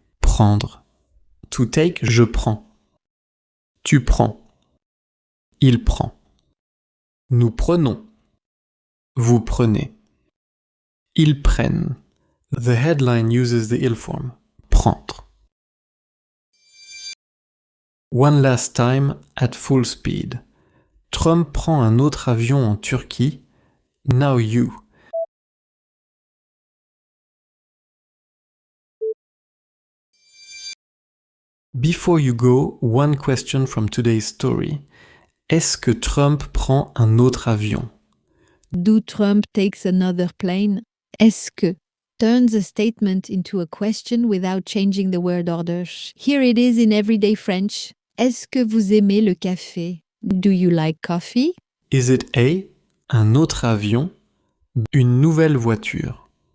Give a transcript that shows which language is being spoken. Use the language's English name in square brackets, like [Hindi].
[French] Prendre. [English] To take, [French] je prends. Tu prends. Il prend. Nous prenons. Vous prenez. Ils prennent. [English] The headline uses the ill form. Prendre. One last time at full speed. [French] Trump prend un autre avion en Turquie. [English] Now you. Before you go, one question from today's story. [French] Est-ce que Trump prend un autre avion? [English] Do Trump takes another plane? Est-ce que turns a statement into a question without changing the word order. Here it is in everyday French. [French] Est-ce que vous aimez le café? [English] Do you like coffee? Is it A, [French] un autre avion, une nouvelle voiture?